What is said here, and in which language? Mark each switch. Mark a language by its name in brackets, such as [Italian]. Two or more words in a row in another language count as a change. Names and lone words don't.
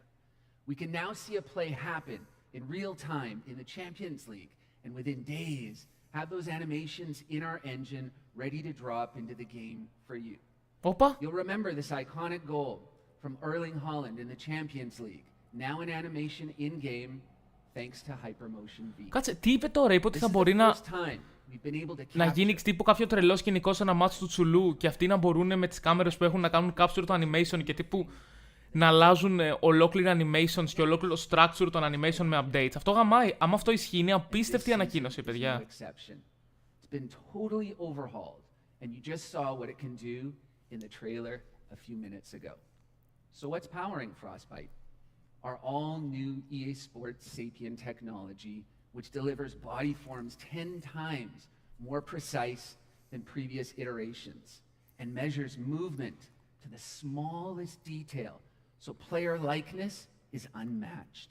[English] We can now see a play happen in real time in the Champions League, and within days, have those animations in our engine ready to drop into the game for you. [Greek] Όπα. [English] You'll remember this iconic goal from Erling Haaland in the Champions League, now an animation in-game thanks to Hypermotion V. [Greek] Κάτσε, τι είπε τώρα? Είπε ότι [English] This [Greek] θα [English] is [Greek] μπορεί [English] the [Greek] να, [English] first time we've been able to [Greek] να γίνει [English] capture [Greek] τύπου κάποιο τρελό σκηνικό σε ένα μάτσο του Τσουλού και αυτοί να μπορούν με τις κάμερες που έχουν να κάνουν capture το animation και τύπου να αλλάζουν ολόκληρα animations και ολόκληρο structure των animation με updates. Αυτό γαμάει. Άμα αυτό ισχύει, είναι απίστευτη ανακοίνωση, παιδιά. [English] It's been totally overhauled, and you just saw what it can do in the trailer a few minutes ago. So what's powering Frostbite? Our all-new EA Sports Sapien technology, which delivers body forms 10 times more precise than previous iterations, and measures movement to the smallest detail, so player likeness is unmatched.